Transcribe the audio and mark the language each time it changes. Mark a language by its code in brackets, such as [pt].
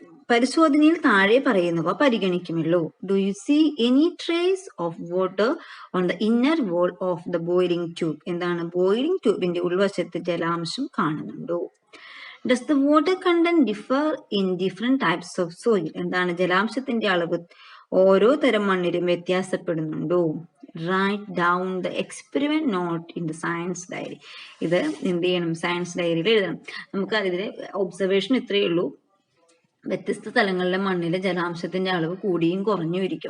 [ml] പരിശോധനയിൽ താഴെ പറയുന്നവ പരിഗണിക്കുമല്ലോ. [en] Do you see any trace of water on the inner wall of the boiling tube. [ml] എന്താണ്? Boiling ട്യൂബിന്റെ ഉൾവശത്ത് ജലാംശം കാണുന്നുണ്ടോ? [en] Does the water content differ in different types of soil? [ml] എന്താണ്? ജലാംശത്തിന്റെ അളവ് ഓരോ തരം മണ്ണിലും വ്യത്യാസപ്പെടുന്നുണ്ടോ? [en] Write down the experiment note in the science diary. [ml] ഇത് എന്ത് ചെയ്യണം? സയൻസ് ഡയറിയിൽ എഴുതണം. നമുക്ക് അതിലെ ഒബ്സർവേഷൻ ഇത്രയേ ഉള്ളൂ. വ്യത്യസ്ത സ്ഥലങ്ങളിലെ മണ്ണിലെ ജലാംശത്തിന്റെ അളവ് കൂടിയും കുറഞ്ഞും ഇരിക്കും.